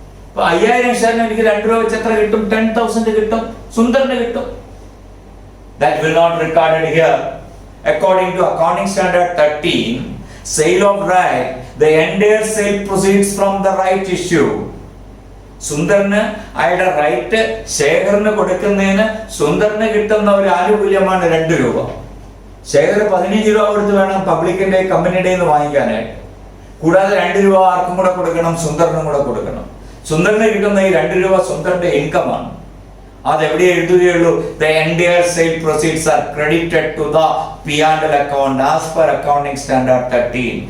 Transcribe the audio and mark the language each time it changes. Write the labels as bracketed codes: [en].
[ml] അപ്പൊ 5,000 ഷെയറിന് എനിക്ക് 2 രൂപ വെച്ച് എത്ര കിട്ടും? 10,000 കിട്ടും. സുന്ദറിന് കിട്ടും. [en] That will not recorded here. According to accounting standard 13, sale of right, the entire sale proceeds from the right issue. [ml] സുന്ദറിന് അയാളുടെ റൈറ്റ് ശേഖറിന് കൊടുക്കുന്നതിന് സുന്ദറിന് കിട്ടുന്ന ഒരു ആനുകൂല്യമാണ് 2 രൂപ. ശേഖർ 15 രൂപ കൊടുത്ത് വേണം പബ്ലിക്കിന്റെ കമ്പനിയുടെ വാങ്ങിക്കാനായിട്ട്. കൂടാതെ 2 രൂപ ആർക്കും കൂടെ കൊടുക്കണം? സുന്ദറിനും കൂടെ കൊടുക്കണം. സുന്ദറിന് കിട്ടുന്ന ഈ 2 രൂപ സുന്ദറിന്റെ ഇൻകം ആണ്. അതെവിടെ എഴുതുകയുള്ളൂ? [en] The entire sale proceeds are credited to the P&L account as per accounting standard 13.